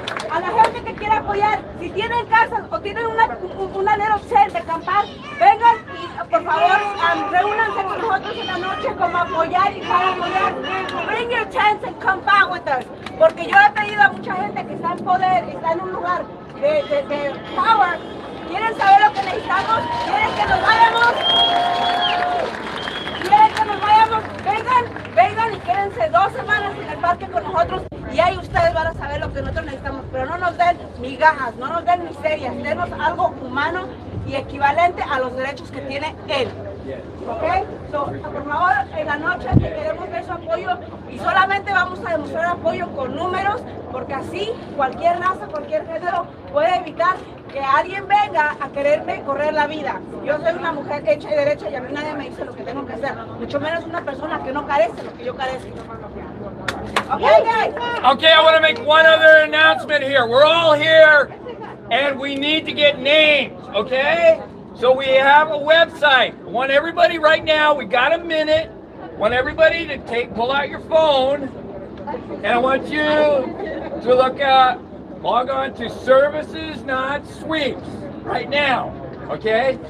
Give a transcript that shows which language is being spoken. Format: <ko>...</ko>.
<es>A la gente que quiera apoyar, si tienen casas o tienen una</es> <en>little tent</en> <es>de acampar, vengan y por favor reúnanse con nosotros en la noche como apoyar y para apoyar.</es> <en>Bring your tents and come back with us.</en> <es>Porque yo he pedido a mucha gente que está en poder, está en un lugar de power. ¿Quieren saber lo que necesitamos? ¿Quieren que nos vayamos? ¿Quieren que nos vayamos? Vengan y quédense 2 semanas en el parque con nosotros y ahí ustedes van a saber lo que nosotros necesitamos. Pero no nos den migajas, no nos den miserias, denos algo humano y equivalente a los derechos que tiene él. ¿Ok? So, por favor, en la noche que queremos ver su apoyo, Y solamente vamos a demostrar apoyo con números, porque así cualquier raza, cualquier género puede evitar que alguien venga a quererme correr la vida. Yo soy una mujer hecha y derecha y a mí nadie me dice lo que tengo que hacer, mucho menos una persona que no carece lo que yo carezco.</es> <en>Okay, guys? Okay, I want to make one other announcement here. We're all here and we need to get names, okay? So we have a website. I want everybody right now, we got a minute. I want everybody to pull out your phone, and I want you to log on to Services Not Sweeps right now, okay?</en>